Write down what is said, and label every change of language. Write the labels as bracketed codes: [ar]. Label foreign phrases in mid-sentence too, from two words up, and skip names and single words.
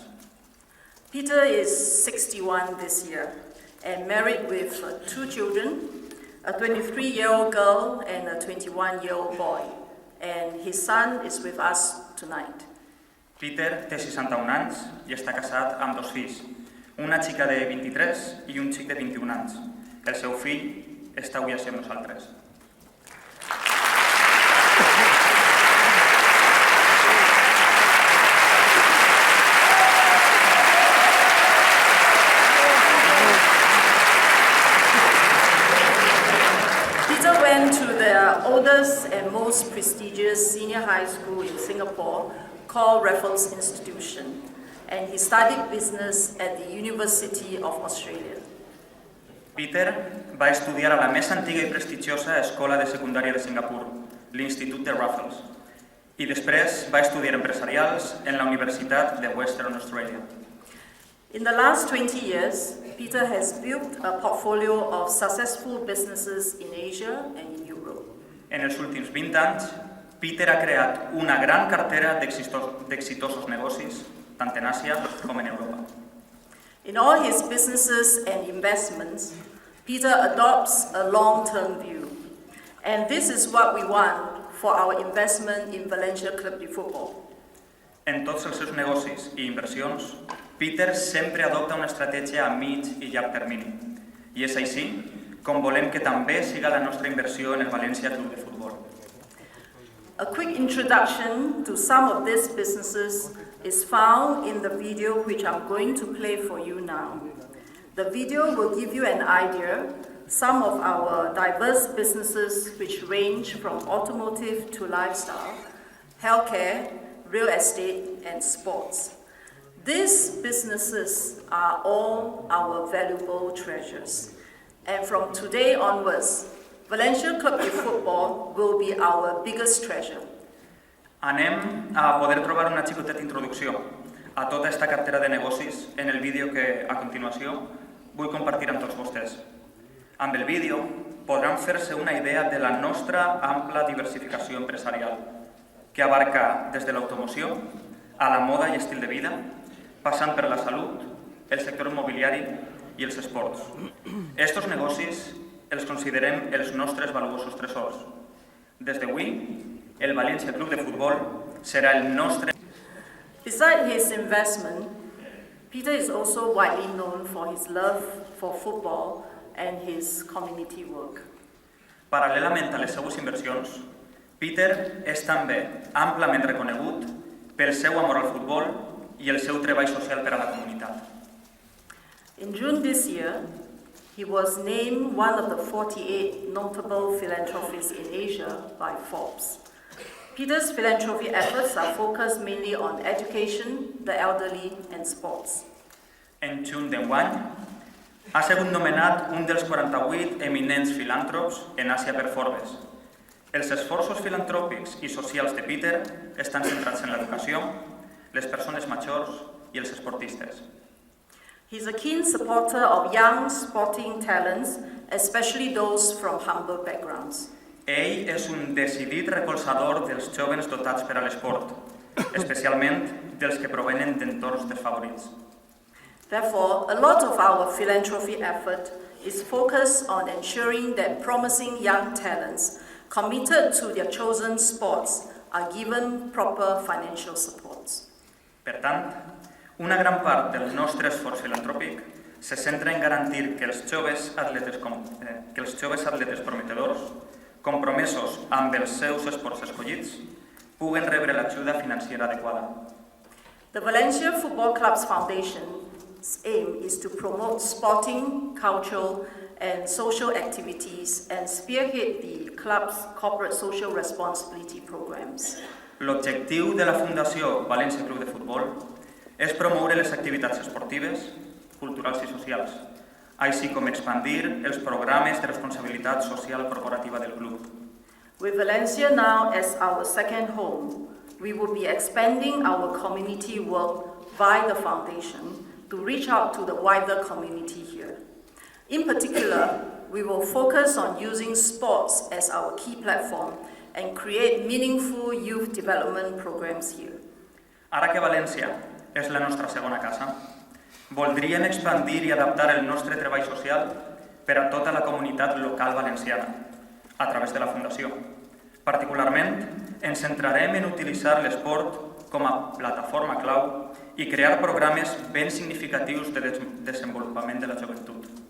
[en] Peter is 61 this year and married with 2 children, a 23-year-old girl and a 21-year-old boy, and his son is with us tonight. [ca] Peter té 61 anys i està casat amb 2 fills, una xica de 23 i un xic de 21 anys. El seu fill està avui així amb nosaltres. [en] Peter went to the oldest and most prestigious senior high school in Singapore called Raffles Institution, and he studied business at the University of Australia. [ca] Peter va estudiar a la més antiga i prestigiosa escola de secundària de Singapur, l'Institut de Raffles, i després va estudiar empresarials en la Universitat de Western Australia. [en] In the last 20 years, Peter has built a portfolio of successful businesses in Asia and in Europe. [ca] En els últims 20 anys, Peter ha creat una gran cartera d'exitosos negocis, tant en Àsia com en Europa. [en] In all his businesses and investments, Peter adopts a long-term view. And this is what we want for our investment in Valencia Club de Football. [ca] En tots els seus negocis i inversions, Peter sempre adopta una estratègia a mig i llarg termini. I és així com volem que també siga la nostra inversió en el Valencia Club de Futbol. [en] A quick introduction to some of these businesses is found in the video which I'm going to play for you now. The video will give you an idea some of our diverse businesses which range from automotive to lifestyle, healthcare, real estate, and sports. These businesses are all our valuable treasures. And from today onwards, Valencia Club de Football will be our biggest treasure. [ca] Anem a poder trobar una xicoteta introducció a tota aquesta cartera de negocis en el vídeo que, a continuació, vull compartir amb tots vostès. Amb el vídeo podran fer-se una idea de la nostra ampla diversificació empresarial, que abarca des de l'automoció a la moda i estil de vida, passant per la salut, el sector immobiliari i els esports. Estos negocis els considerem els nostres valuosos tresors. Des d'avui, el Valencia Club de Futbol serà el nostre... [en] Besides his investment, Peter is also widely known for his love for football and his community work. [ca] Paral·lelament a les seues inversions, Peter és també amplament reconegut pel seu amor al futbol i el seu treball social per a la comunitat. [en] In June this year, he was named one of the 48 notable philanthropists in Asia by Forbes. Peter's philanthropy efforts are focused mainly on education, the elderly, and sports. [ca] En juny d'enguany, ha sigut nomenat un dels 48 eminents filàntrops en Àsia per Forbes. Els esforços filantròpics i socials de Peter estan centrats en l'educació, les persones majors i els esportistes. [en] He's a keen supporter of young sporting talents, especially those from humble backgrounds. [ca] Ell és un decidit recolzador dels jóvens dotats per a l'esport, especialment dels que provenen d'entorns desfavorits. [en] Therefore, a lot of our philanthropy effort is focused on ensuring that promising young talents committed to their chosen sports are given proper financial supports. [ca] Per tant, una gran part del nostre esforç filantròpic se centra en garantir que els joves atletes prometedors, compromesos amb els seus esports escollits, puguen rebre l'ajuda financera adequada. [en] The Valencia Football Club's foundation aim is to promote sporting, cultural, and social activities and spearhead the club's corporate social responsibility programs. [ca] L'objectiu de la Fundació València Club de Futbol és promoure les activitats esportives, culturals i socials, així com expandir els programes de responsabilitat social corporativa del club. [en] With Valencia now as our second home, we will be expanding our community work via the foundation to reach out to the wider community here. In particular, we will focus on using sports as our key platform and create meaningful youth development programs here. [ca] Ara que València és la nostra segona casa, voldríem expandir i adaptar el nostre treball social per a tota la comunitat local valenciana, a través de la Fundació. Particularment, ens centrarem en utilitzar l'esport com a plataforma clau i crear programes ben significatius de desenvolupament de la joventut.